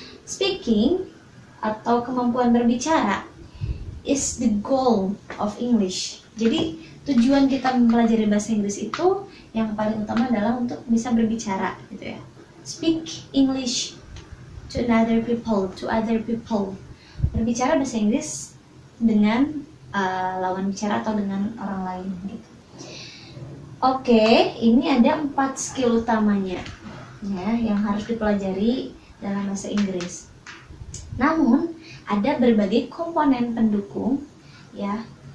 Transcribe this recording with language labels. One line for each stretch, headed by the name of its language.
English: Speaking
Indonesian: atau kemampuan berbicara
English: is the goal of English.
Indonesian: Jadi tujuan kita mempelajari bahasa Inggris itu yang paling utama adalah untuk bisa berbicara, gitu ya.
English: Speak English to other people.
Indonesian: Berbicara bahasa Inggris dengan lawan bicara atau dengan orang lain, gitu. Oke, ini ada 4 skill utamanya ya yang harus dipelajari dalam bahasa Inggris. Namun ada berbagai komponen pendukung ya.